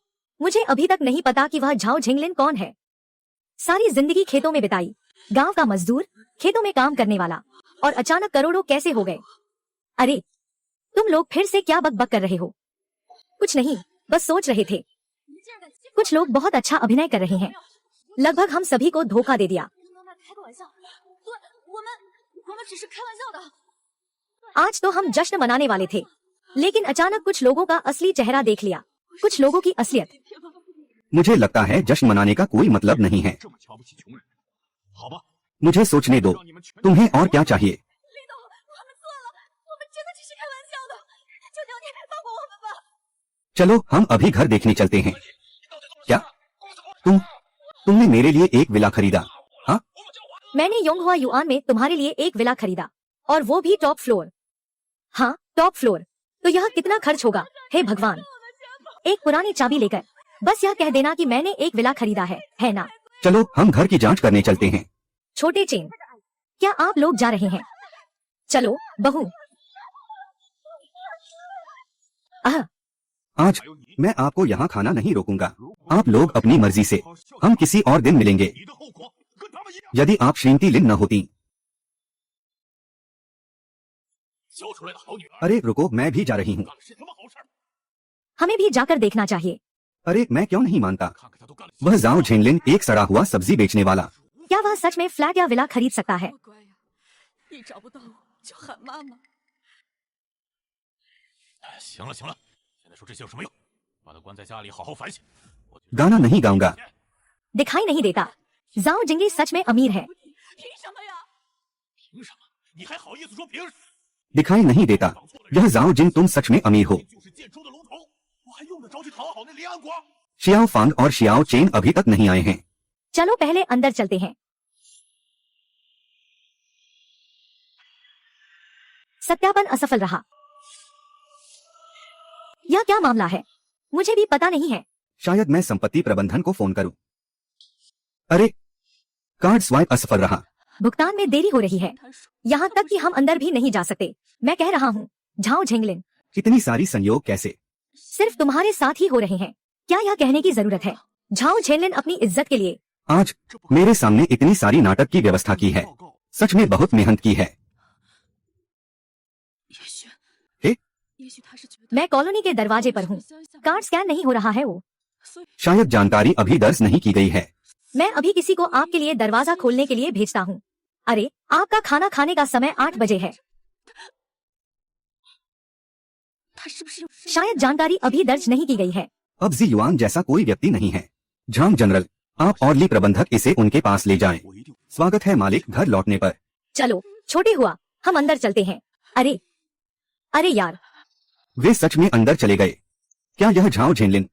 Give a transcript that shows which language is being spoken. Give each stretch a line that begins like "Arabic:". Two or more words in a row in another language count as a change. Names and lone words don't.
Hindi: मुझे अभी तक नहीं पता कि वह झाओ झेंगलिन कौन है। सारी जिंदगी खेतों में बिताई, गांव का मजदूर, खेतों में काम करने वाला, और अचानक करोड़ों कैसे हो गए? अरे तुम लोग फिर से क्या बकबक कर रहे हो? कुछ नहीं, बस सोच रहे थे। कुछ लोग बहुत अच्छा अभिनय कर रहे हैं। लगभग हम सभी को धोखा दे दिया।
Chinese: 跟妈妈开个玩笑，对我们只是开玩笑的。
Hindi: आज तो हम जश्न मनाने वाले थे, लेकिन अचानक कुछ लोगों का असली चेहरा देख लिया, कुछ लोगों की असलियत। मुझे लगता है जश्न मनाने का कोई मतलब नहीं है।
Chinese: 这么瞧不起穷人，好吧，
Hindi: मुझे सोचने दो,
Chinese: 让你们全
Hindi: तुम्हें और क्या चाहिए?
Chinese: 李董，我们错了，我们真的只是开玩笑的，求求你放过我们吧。
Hindi: चलो हम अभी घर देखने चलते हैं। क्या तुमने मेरे लिए एक विला खरीदा? हाँ, मैंने योंगहुआ युआन में तुम्हारे लिए एक विला खरीदा, और वो भी
English: top floor.
Hindi: हाँ,
English: top floor.
Hindi: तो यह कितना खर्च होगा? हे भगवान, एक पुरानी चाबी लेकर बस यह कह देना कि मैंने एक विला खरीदा है ना? चलो हम घर की जांच करने चलते हैं। छोटे चेन, क्या आप लोग जा रहे हैं? चलो बहू। आज मैं आपको यहाँ खाना नहीं रोकूंगा। आप लोग अपनी मर्जी से। हम किसी और दिन मिलेंगे।
Chinese: 你的后果跟他们一样。
Hindi: यदि आप श्रीमती लिन न होती।
Chinese: 教出来的好女儿，
Hindi: अरे रुको, मैं भी जा रही हूँ।
Chinese: 干了是什么好事儿？
Hindi: हमें भी जाकर देखना चाहिए। अरे मैं क्यों नहीं मानता?
Chinese: 看看他都干了。
Hindi: वह जाओ झेंगलिन, एक सड़ा हुआ सब्जी बेचने वाला। क्या वह सच में फ्लैट या विला खरीद सकता है?
Chinese: 乖呀，一找不到我就喊妈妈。哎，行了行了，现在说这些有什么用？把他关在家里好好反省。我觉得
Hindi: गाना नहीं गाऊंगा। दिखाई नहीं देता जाओ जिंगी सच में अमीर है।
Chinese: 凭什么呀？凭什么？你还好意思说凭？ दिखाई नहीं देता यह जाओ जिन तुम सच में अमीर हो। 就是建州的龙头，我还用得着去讨好那离岸国？
Hindi: शियाओ फांग और शियाओ चेन अभी तक नहीं आए हैं। चलो पहले अंदर चलते हैं। सत्यापन असफल रहा। यह क्या मामला है? मुझे भी पता नहीं है। शायद मैं संपत्ति प्रबंधन को फोन करूं। अरे
English: card swipe
Hindi: असफल रहा। भुगतान में देरी हो रही है,
Chinese: 他说
Hindi: यहाँ तक कि हम अंदर भी नहीं जा सकते। मैं कह रहा हूँ झाओ झेंगलिन, इतनी सारी संयोग कैसे? सिर्फ तुम्हारे साथ ही हो रहे हैं। क्या यह कहने की जरूरत है? झाओ झेंगलिन अपनी इज्जत के लिए आज मेरे सामने इतनी सारी नाटक की व्यवस्था की है। सच में बहुत मेहनत की है।
Chinese: 也许，诶也许他是觉得
Hindi: मैं कॉलोनी के दरवाजे पर हूँ।
Chinese: 想一想
English: card scan
Hindi: नहीं हो रहा है वो।
Chinese: 所以
Hindi: शायद जानकारी अभी दर्ज नहीं की गई है। मैं अभी किसी को आपके लिए दरवाजा खोलने के लिए भेजता हूँ। अरे आपका खाना खाने का समय 8 बजे है।
Chinese: 他是不是有身份？
Hindi: शायद जानकारी अभी दर्ज नहीं की गई है। अब जी युआन जैसा कोई व्यक्ति नहीं है। झांग जनरल, आप और ली प्रबंधक इसे उनके पास ले जाएं। स्वागत है मालिक घर लौटने पर। चलो छोटे हुआ, हम अंदर चलते हैं। अरे अरे यार, वे सच में अंदर चले गए। क्या यह झाओ झेनलिन